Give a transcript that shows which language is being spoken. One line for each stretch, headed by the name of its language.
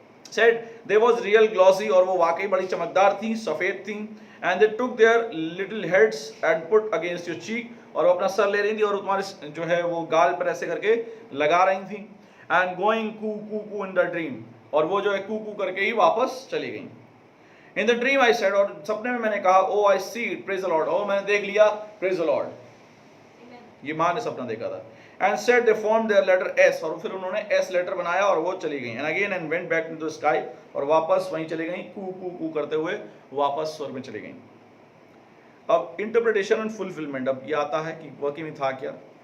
English: Said they was real glossy,
Hindi: और वो वाकई बड़ी चमकदार थी, सफेद थी.
English: And they took their little heads and put against your cheek,
Hindi: और वो अपना सर ले रही थी और तुम्हारे जो है वो गाल पर ऐसे करके लगा रही थी.
English: And going कू कू कू in the dream,
Hindi: और वो जो है कू कू करके ही वापस चली गई.
English: In the dream I said,
Hindi: और सपने में मैंने कहा,
English: oh I see it, praise the Lord,
Hindi: और मैंने देख लिया,
English: praise the Lord.
Hindi: ये माँ ने सपना देखा था.
English: And said they formed their letter S,
Hindi: और फिर उन्होंने S लेटर बनाया और वो चली गई.
English: And again and went back into the sky,
Hindi: और वापस वहीं चली गई, कू कू कू करते हुए वापस स्वर्ग में चली गई. अब
English: interpretation and fulfilment,
Hindi: अब ये आता है कि वाकई में था क्या.